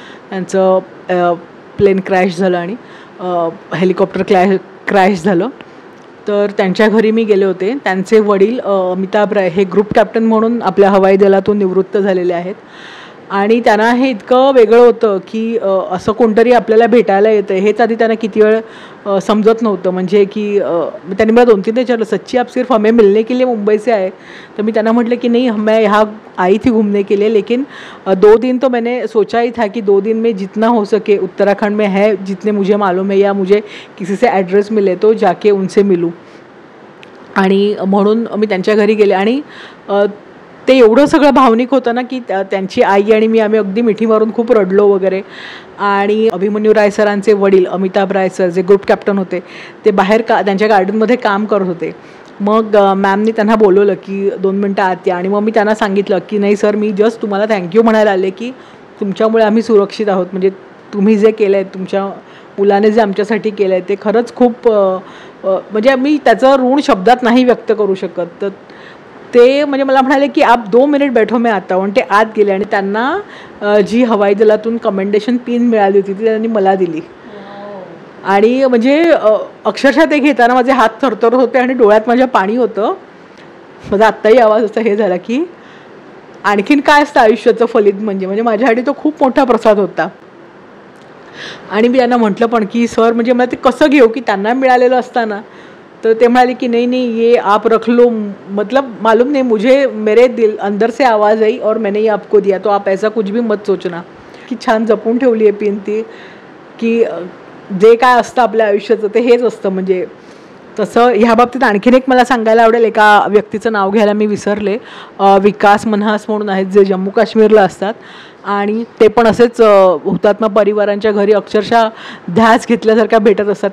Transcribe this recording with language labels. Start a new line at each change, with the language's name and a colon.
Marathi: त्यांचं plain crash झालं आणि हेलिकॉप्टर क्रॅश झालं. तर त्यांच्या घरी मी गेले होते. त्यांचे वडील अमिताभ राय हे ग्रुप कॅप्टन म्हणून आपल्या हवाई दलातून निवृत्त झालेले आहेत आणि त्यांना हे इतकं वेगळं होतं की असं कोणतरी आपल्याला भेटायला येतं हेच आधी त्यांना किती वेळ समजत नव्हतं. म्हणजे की त्यांनी मला 2-3 विचारलं,
Hindi: सच्ची आप सिर्फ हमें मिलने के लिए मुंबई से आए?
Marathi: तर मी त्यांना म्हटलं की
Hindi: नहीं, मैं यहाँ आई थी घूमने के लिए, लेकिन 2 दिन तो मैंने सोचा ही था कि 2 दिन में जितना हो सके उत्तराखंड में है जितने मुझे मालूम है या मुझे किसी से एड्रेस मिले तो जाके उनसे मिलूँ.
Marathi: आणि म्हणून मी त्यांच्या घरी गेले आणि ते एवढं सगळं भावनिक होतं ना की त्यांची आई आणि आम्ही अगदी मिठी मारून खूप रडलो वगैरे. आणि अभिमन्यू राय सरांचे वडील अमिताभ राय सर जे ग्रुप कॅप्टन होते, ते बाहेर त्यांच्या गार्डनमध्ये काम करत होते. मग मॅमनी त्यांना बोलवलं की 2 मिनटं आत या. आणि मग मी त्यांना सांगितलं की नाही सर, मी जस्ट तुम्हाला थँक्यू म्हणायला आले की तुमच्यामुळे आम्ही सुरक्षित आहोत. म्हणजे तुम्ही जे केलं आहे, तुमच्या मुलाने जे आमच्यासाठी केलं आहे ते खरंच खूप म्हणजे मी त्याचं ऋण शब्दात नाही व्यक्त करू शकत. तर ते म्हणजे मला म्हणाले की
Hindi: आप 2 मिनिट बैठो मैं आता हूं.
Marathi: आणि ते आत गेले आणि त्यांना जी हवाई दलातून कमेंडेशन पिन मिळाली होती ती त्यांनी मला दिली. आणि म्हणजे अक्षरशः ते घेताना माझे हात थरथरत होते आणि डोळ्यात माझ्या पाणी होतं. माझा आत्ताही आवाज असा हे झाला की आणखीन काय असतं आयुष्याचं फलित म्हणजे माझ्यासाठी तो खूप मोठा प्रसाद होता. आणि मी त्यांना म्हटलं पण की सर, म्हणजे मला ते कसं घेऊ की त्यांना मिळालेलं असताना. तर ते म्हणाले की
Hindi: नहीं नहीं, ये आप रख लो, मतलब मालूम नहीं, मुझे मेरे दिल अंदर से आवाज़ आई और मैंने ये आपको दिया, तो आप ऐसा कुछ भी मत सोचना.
Marathi: की छान जपून ठेवली आहे पिन ती, की जे काय असतं आपल्या आयुष्याचं ते हेच असतं. म्हणजे तसं ह्या बाबतीत आणखीन एक मला सांगायला आवडेल. एका व्यक्तीचं नाव घ्यायला मी विसरले, विकास मनहास म्हणून आहेत, जे जम्मू काश्मीरला असतात आणि ते पण असेच हुतात्मा परिवारांच्या घरी अक्षरशः ध्यास घेतल्यासारख्या भेटत असतात.